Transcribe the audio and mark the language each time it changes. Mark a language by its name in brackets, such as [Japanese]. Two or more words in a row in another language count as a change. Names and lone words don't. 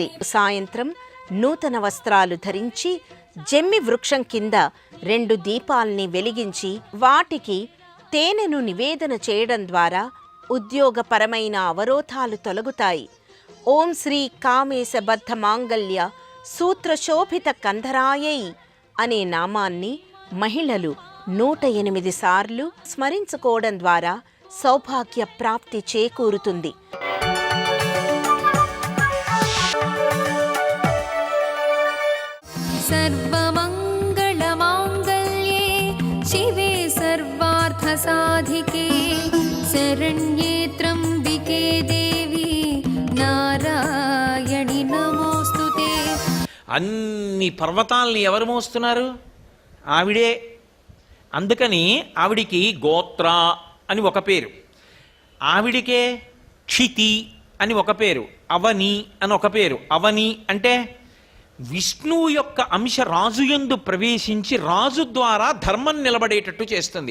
[Telugu] సాయంత్రం నూతన వస్త్రాలు ధరించి జమ్మి వృక్షం కింద 2 దీపాల్ని వెలిగించి వాటికి తేనెను నివేదన చేయడం ద్వారా ఉద్యోగపరమైన అవరోధాలు తొలగుతాయి. [Sanskrit] ఓం శ్రీ కామేశబద్ధ మాంగళ్య సూత్రశోభిత కంధరాయై [Telugu] అనే నామాన్ని మహిళలు 108 సార్లు స్మరించుకోవడం ద్వారా సౌభాగ్య ప్రాప్తి చేకూరుతుంది. [Sanskrit] सर्वमङ्गलमाङ्गल्ये शिवे सर्वार्थसाधिके शरण्ये त्र्यम्बिके देवी नारायणि नमोस्तुते. [Telugu] అన్ని పర్వతాల్ని ఎవరు మోస్తున్నారు? ఆవిడే. అందుకని ఆవిడికి గోత్ర అని ఒక పేరు, ఆవిడికే క్షితి అని ఒక పేరు, అవని అని ఒక పేరు. అవని అంటే విష్ణువు యొక్క అంశ రాజుయందు ప్రవేశించి రాజు ద్వారా ధర్మం నిలబడేటట్టు చేస్తుంది.